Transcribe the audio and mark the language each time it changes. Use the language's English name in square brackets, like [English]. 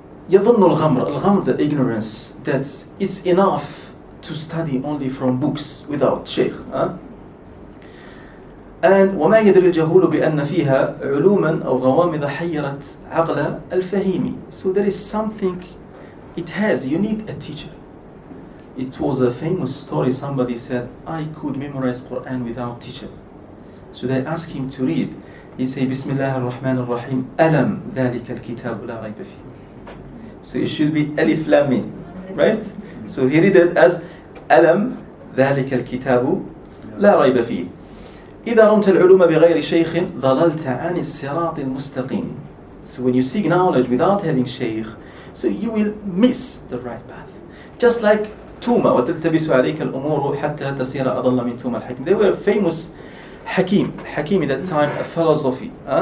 [Arabic] يظن الغمر, [English] the ignorance, that it's enough to study only from books without sheikh. [Arabic] And وما يدري الجهول بأن فيها علوما أو غوامض حيرت عقل الفهيم. [English] So there is something it has. You need a teacher. It was a famous story. Somebody said, I could memorize Quran without teacher. So they asked him to read. He said, Bismillah ar-Rahman ar-Rahim, Alam [Arabic] ذلك الكتاب لا ريب فيه. [English] So it should be Alif Lam Mim, right? So he read it as Alam [Arabic] ذلك الكتاب لا ريب فيه. إذا رمت العلوم بغير شيخ ضللت عن الصراط المستقيم. [English] So when you seek knowledge without having sheikh, so you will miss the right path. Just like Tuma, [Arabic] وتلتبس عليك الأمور حتى تصير أضل من توما الحكيم. [English] They were famous Hakim at that time, a philosophy.